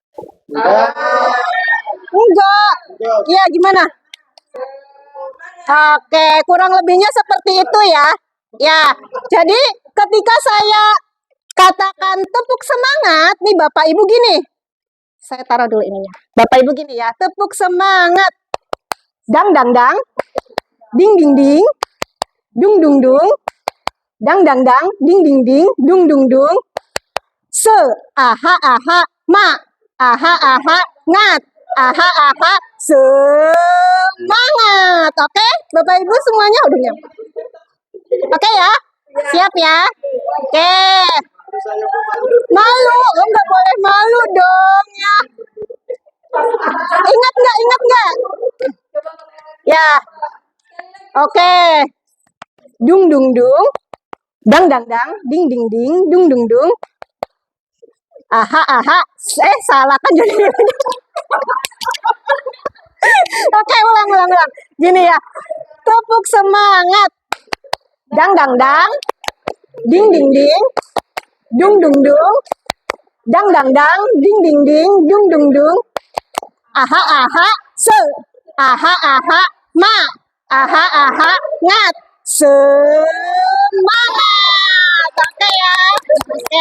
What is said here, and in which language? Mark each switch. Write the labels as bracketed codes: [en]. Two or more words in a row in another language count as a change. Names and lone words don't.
[id] Enggak. Iya, gimana? Oke, kurang lebihnya seperti itu ya. Ya, jadi ketika saya katakan tepuk semangat, nih Bapak Ibu gini. Saya taruh dulu ininya. Bapak Ibu gini ya, tepuk semangat. Dang dang dang. Ding ding ding. Dung dung dung. Dang dang dang. Ding ding ding. Dung dung dung. Se, aha aha, ma. Aha aha, ngat. Aha aha, semangat. Oke, Bapak Ibu semuanya udah nyampe. Oke ya, siap ya. Oke. Malu, lo nggak boleh malu dong ya. Ingat nggak? Ingat nggak? Ya. Oke. Dung dung dung. Dang dang dang. Ding ding ding. Dung dung dung. Aha aha. Salah kan jadi. Oke, ulang. Gini ya. Tepuk semangat. Dang dang dang. Ding ding ding. Dung dung dung. Dang dang dang. Ding ding ding. Dung dung dung. Aha aha. Se. Aha aha. Ma. Aha aha. Ngat. Semangat. Oke ya. Oke.